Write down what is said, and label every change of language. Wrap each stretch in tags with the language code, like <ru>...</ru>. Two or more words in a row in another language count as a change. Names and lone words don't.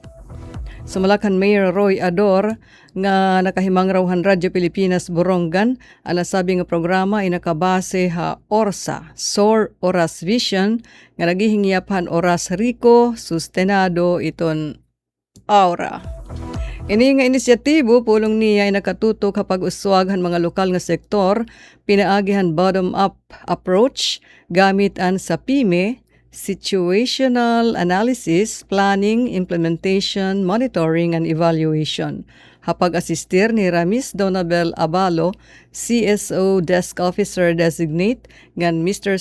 <war>Sumalakan Mayor Roy Ador nga nakahimang raw han Radyo Pilipinas Borongan, ang nasabi nga programa ay nakabase ha ORSA, SOAR Oras Vision, nga nagihingyap han Oras Rico, Sustenado iton Aura. Ini nga inisyatibo pulong niya ay nakatutok kapag uswaghan mga lokal nga sektor, pinaagihan</war> <en>bottom-up approach</en> <war>gamit ang SAPIME,</war> <en>Situational Analysis, Planning, Implementation, Monitoring, and Evaluation.</en> <war>Hapag asistir ni Ramis Donabel Abalo, CSO Desk Officer Designate, ngan Mr.</war>